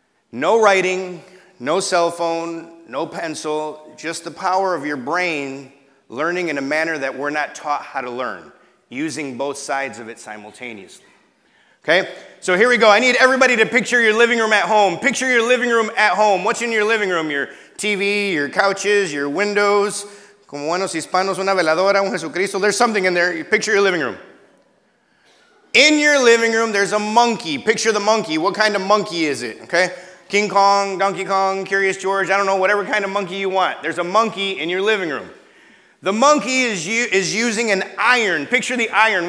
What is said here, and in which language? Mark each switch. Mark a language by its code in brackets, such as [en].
[en] No writing, no cell phone, no pencil, just the power of your brain learning in a manner that we're not taught how to learn, using both sides of it simultaneously. Okay? So here we go. I need everybody to picture your living room at home. Picture your living room at home. What's in your living room? Your TV, your couches, your windows. [es] Como buenos hispanos, una veladora, un Jesucristo. [en] There's something in there. You picture your living room. In your living room, there's a monkey. Picture the monkey. What kind of monkey is it? Okay? King Kong, Donkey Kong, Curious George, I don't know, whatever kind of monkey you want. There's a monkey in your living room. The monkey is using an iron. Picture the iron.